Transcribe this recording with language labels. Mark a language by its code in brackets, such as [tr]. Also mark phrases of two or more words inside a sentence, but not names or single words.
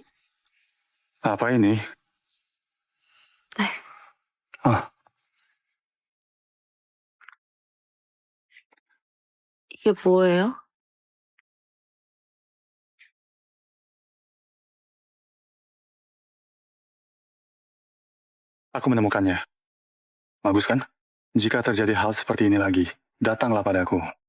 [id] Apa ini? Ah, [ko] 이게 뭐예요? [id] aku menemukannya. Bagus kan? Jika terjadi hal seperti ini lagi, datanglah padaku.